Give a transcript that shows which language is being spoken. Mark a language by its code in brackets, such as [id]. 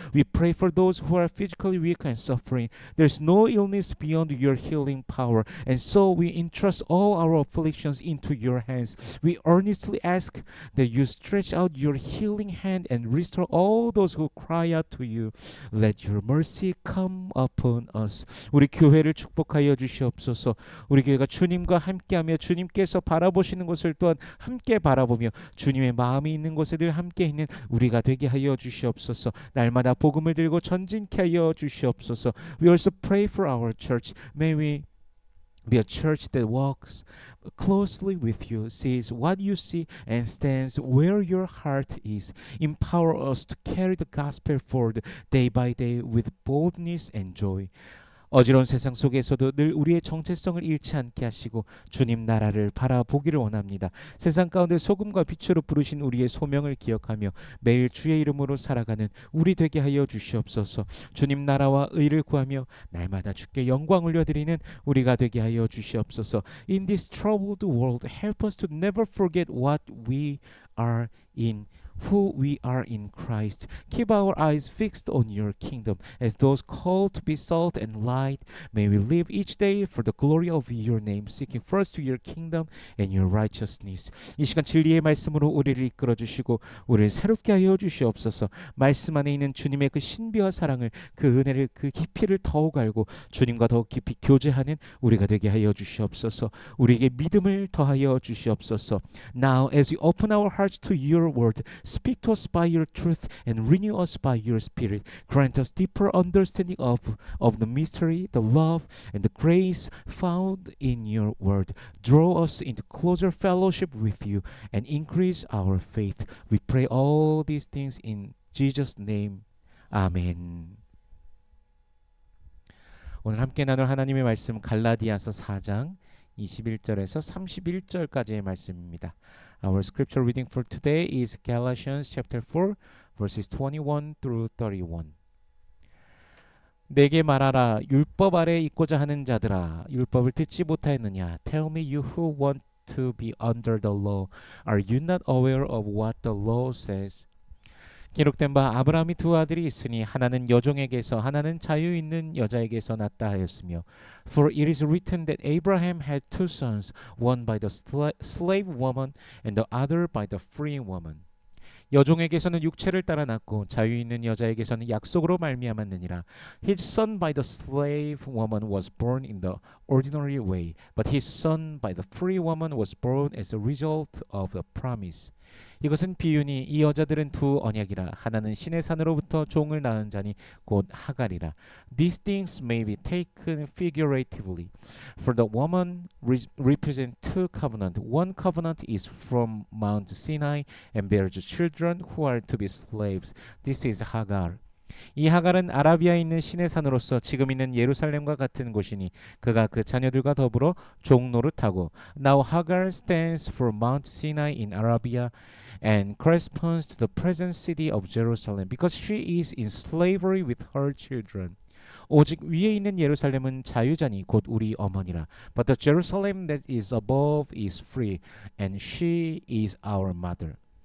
[en] We pray for those who are physically weak and suffering. There's no illness beyond your healing power, and so we entrust all our afflictions into your hands. We earnestly ask that you stretch out your healing hand and restore all those who cry out to you. Let your mercy come upon us. [ko] 우리 교회를 축복하여 주시옵소서. 우리 교회가 주님과 함께하며 주님께서 바라보시는 것을 또한 함께 바라보며 주님의 마음이 있는 곳에 늘 함께 있는 우리가 되게 하여 주시옵소서. 날마다 복음을 들고 전진케 하여 주시옵소서. [en] We also pray for our church. May we be a church that walks closely with you, sees what you see, and stands where your heart is. Empower us to carry the gospel forward day by day with boldness and joy. [ko] 어지러운 세상 속에서도 늘 우리의 정체성을 잃지 않게 하시고 주님 나라를 바라보기를 원합니다. 세상 가운데 소금과 빛으로 부르신 우리의 소명을 기억하며 매일 주의 이름으로 살아가는 우리 되게 하여 주시옵소서. 주님 나라와 의를 구하며 날마다 주께 영광 올려드리는 우리가 되게 하여 주시옵소서. [en] In this troubled world, help us to never forget what we are in who we are in Christ. Keep our eyes fixed on your kingdom as those called to be salt and light. May we live each day for the glory of your name, seeking first to your kingdom and your righteousness. [ko] 이 시간 진리의 말씀으로 우리를 이끌어 주시고 우리를 새롭게 하여 주시옵소서. 말씀 안에 있는 주님의 그 신비와 사랑을, 그 은혜를, 그 깊이를 더욱 알고 주님과 더욱 깊이 교제하는 우리가 되게 하여 주시옵소서. 우리에게 믿음을 더하여 주시옵소서. [en] Now as we open our hearts to your word, speak to us by your truth and renew us by your spirit. Grant us deeper understanding of the mystery, the love, and the grace found in your word. Draw us into closer fellowship with you and increase our faith. We pray all these things in Jesus' name. [ko] 아멘. 오늘 함께 나눌 하나님의 말씀 갈라디아서 4장 21절에서 31절까지의 말씀입니다. [en] Our scripture reading for today is Galatians chapter 4 verses 21 through 31. [ko] 내게 말하라 율법 아래 있고자 하는 자들아 율법을 듣지 못하였느냐 [en] Tell me you who want to be under the law Are you not aware of what the law says? [ko] 기록된 바 아브라함이 두 아들이 있으니 하나는 여종에게서 하나는 자유 있는 여자에게서 났다 하였으며 [en] For it is written that Abraham had two sons, one by the slave woman and the other by the free woman. [ko] 여종에게서는 육체를 따라 낳고 자유 있는 여자에게서는 약속으로 말미암았느니라. [en] His son by the slave woman was born in the ordinary way, but his son by the free woman was born as a result of the promise. [ko] 이것은 비유니 이 여자들은 두 언약이라. 하나는 신의 산으로부터 종을 낳은 자니 곧 하갈이라. [en] These things may be taken figuratively, for the woman represents two covenants. One covenant is from Mount Sinai and bears children who are to be slaves. This is Hagar. [ko] 이 하갈은 아라비아에 있는 신의 산으로서 지금 있는 예루살렘과 같은 곳이니 그가 그 자녀들과 더불어 종노릇하고. [en] Now Hagar stands for Mount Sinai in Arabia and corresponds to the present city of Jerusalem because she is in slavery with her children. [ko] 오직 위에 있는 예루살렘은 자유자니 곧 우리 어머니라. [en] But the Jerusalem that is above is free, and she is our mother.